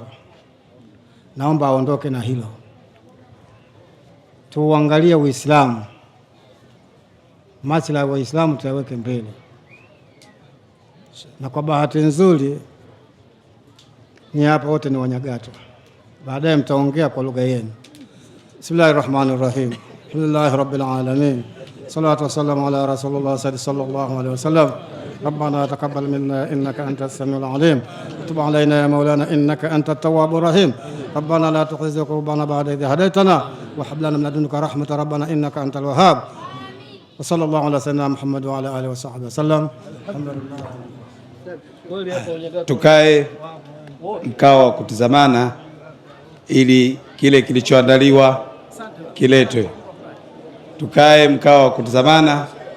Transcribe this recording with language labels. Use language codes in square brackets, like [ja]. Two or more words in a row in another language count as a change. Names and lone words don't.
[sw] Naomba aondoke na hilo, tuangalie Uislamu, maslahi ya Waislamu tuyaweke mbele. Na kwa bahati nzuri ni hapa wote ni Wanyagato, baadaye mtaongea kwa lugha yenu. [ar] بسم الله الرحمن الرحيم. الحمد لله رب العالمين. الصلاة والسلام على رسول الله صلى الله عليه وسلم. ربنا تقبل منا إنك أنت السميع العليم وتب علينا يا مولانا إنك أنت التواب الرحيم ربنا لا تخزي قلوبنا بعد إذ هديتنا وهب لنا من لدنك رحمة ربنا إنك أنت الوهاب وصلى الله على سيدنا محمد وعلى آله وصحبه وسلم. [sw] Tukae mkao wa kutizamana ili kile kilichoandaliwa kiletwe. Tukae mkao wa kutizamana